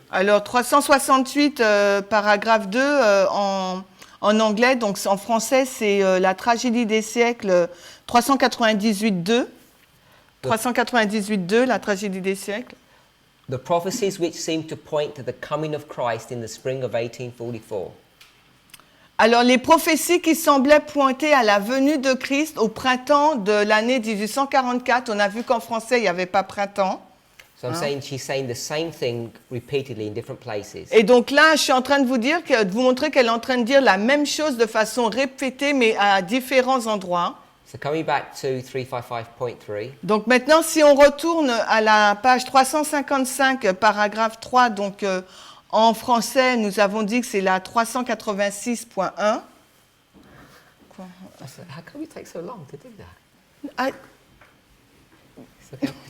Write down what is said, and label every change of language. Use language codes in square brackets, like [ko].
[fr] Alors 368 paragraphe 2 en anglais, donc en français c'est la tragédie des siècles 398-2. 398-2, la tragédie des siècles. [en] The prophecies which seem to point to the coming of Christ in the spring of 1844. [fr] Alors les prophéties qui semblaient pointer à la venue de Christ au printemps de l'année 1844, on a vu qu'en français il n'y avait pas printemps. [en] So she's saying the same thing repeatedly in different places. [fr] Et donc là, je suis en train de vous montrer qu'elle est en train de dire la même chose de façon répétée, mais à différents endroits. [en] So coming back to 355.3. [fr] Donc maintenant, si on retourne à la page 355, paragraphe 3, donc en français, nous avons dit que c'est la 386.1. [en] How come it take so long to do that? It's okay.